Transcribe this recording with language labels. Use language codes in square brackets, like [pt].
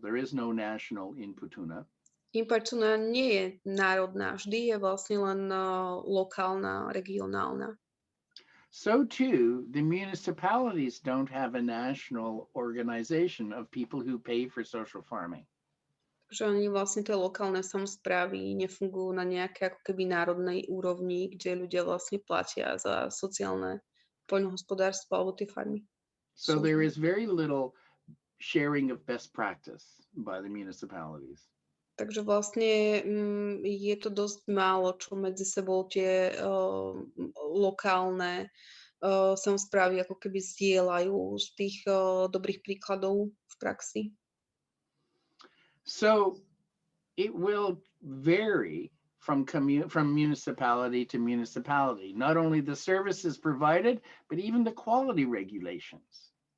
[en] There is no national Inputuna. [sk] Inputuna nie je národná, vždy je vlastne len lokálna, regionálna. [en] So too, the municipalities don't have a national organization of people who pay for social farming. [sk] Že oni vlastne tie lokálne samosprávy nefungujú na nejaké ako keby národnej úrovni, kde ľudia vlastne platia za sociálne poľnohospodárstvo alebo tie farmy. [en] So there is very little sharing of best practice by the municipalities. [sk] Takže vlastne je to dosť málo, čo medzi sebou tie lokálne samosprávy ako keby zdieľajú z tých dobrých príkladov v praxi. [en] So it will vary from municipality to municipality, not only the services provided, but even the quality regulations.